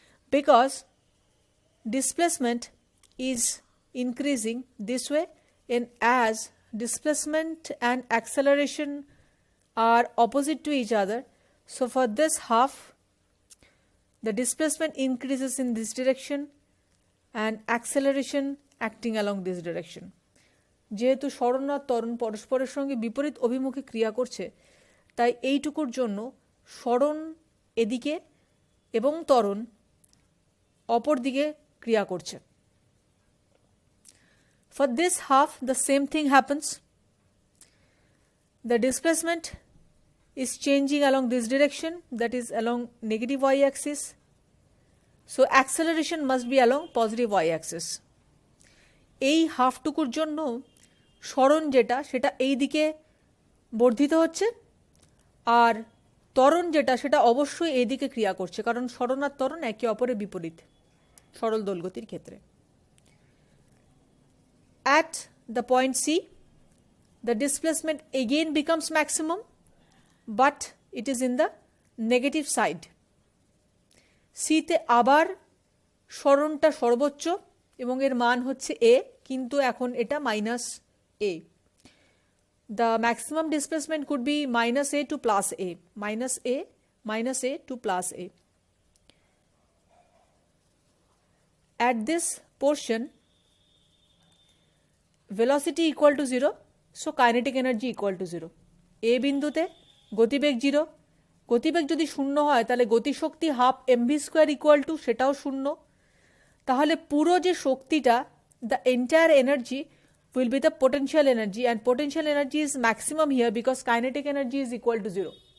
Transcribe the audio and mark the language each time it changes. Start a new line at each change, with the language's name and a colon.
English: Because displacement is increasing this way, and as displacement and acceleration are opposite to each other, so for this half, the displacement increases in this direction and acceleration acting along this direction.
Bangla: যেহেতু সরণ আর ত্বরণ পরস্পরের সঙ্গে বিপরীত অভিমুখে ক্রিয়া করছে, তাই এইটুকুর জন্য সরণ এদিকে এবং ত্বরণ অপর দিকে ক্রিয়া করছে.
English: For this half, the same thing happens. The displacement is changing along this direction, that is along negative y-axis. So acceleration must be along positive y-axis.
Bangla: এই হাফটুকুর জন্য সরণ যেটা সেটা এই দিকে বর্ধিত হচ্ছে, আর ত্বরণ যেটা সেটা অবশ্যই এই দিকে ক্রিয়া করছে, কারণ সরণ আর ত্বরণ একে অপরের বিপরীত সরল দোলগতির ক্ষেত্রে.
English: At the point C, the displacement again becomes maximum, but it is in the negative side.
Bangla: C তে আবার সরণটা সর্বোচ্চ এবং এর মান হচ্ছে a, কিন্তু এখন এটা minus a.
English: The maximum displacement could be minus a to plus a, minus a to plus a. At this portion, velocity equal to 0, so kinetic energy equal to 0.
Bangla: A বিন্দুতে গতিবেগ 0, গতিবেগ যদি শূন্য হয় তাহলে গতিশক্তি half mv square equal to সেটাও শূন্য. তাহলে পুরো যে শক্তিটা,
English: the entire energy will be the potential energy, and potential energy is maximum here because kinetic energy is equal to 0.